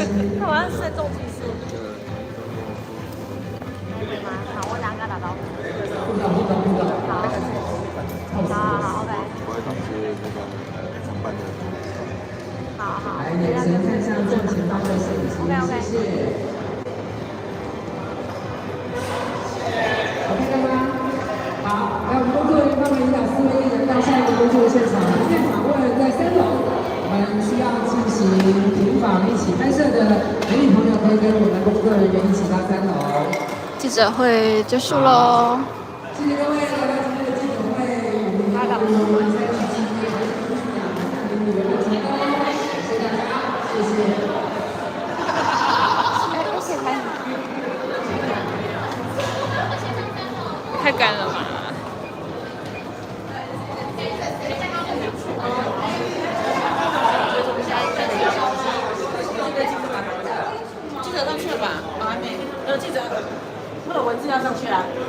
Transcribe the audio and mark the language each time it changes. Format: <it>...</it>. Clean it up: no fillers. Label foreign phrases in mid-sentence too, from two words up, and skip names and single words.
<zh>那我要是重技術。好，我等下跟他打招呼。好，OK。我会当时那个承办的。好。来，眼神看向正前方的摄影师，謝謝。OK 了嗎？好，來，我們工作人員幫忙引導4位藝人到下一個工作現場。今天訪問在3樓，我們需要進行平訪一起拍攝的美女朋友，可以跟我們工作人員一起到3樓。記者會結束嘍。謝謝各位來到今天的記者會，我們在一起紀念和分享美女的成功。謝謝大家，謝謝。太趕了吧！记者上去了吧？还没，记者，那个文字要上去啊。</zh>